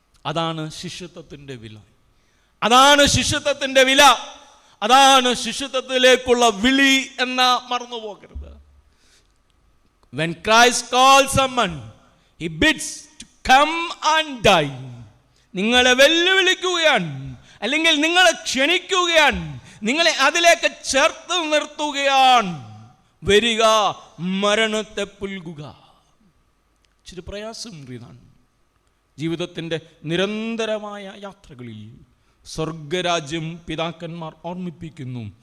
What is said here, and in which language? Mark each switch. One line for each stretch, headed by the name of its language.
Malayalam: അതാണ് ശിഷ്യത്വത്തിൻ്റെ വില. അതാണ് ശിഷ്യത്വത്തിൻ്റെ വില. അതാണ് ശിഷ്യത്വത്തിലേക്കുള്ള വിളി എന്ന് മറന്നു പോകരുത്.
English: When Christ calls someone, he bids to come and die.
Malayalam: നിങ്ങളെ വെല്ലുവിളിക്കുകയാണ്, അല്ലെങ്കിൽ നിങ്ങളെ ക്ഷണിക്കുകയാണ്, നിങ്ങളെ അതിലേക്ക് ചേർത്ത് നിർത്തുകയാണ്. വരിക, മരണത്തെ പുൽകുക. ഇച്ചിരി പ്രയാസമേറിയതാണ്. ജീവിതത്തിൻ്റെ നിരന്തരമായ യാത്രകളിൽ സ്വർഗരാജ്യം പിതാക്കന്മാർ ഓർമ്മിപ്പിക്കുന്നു.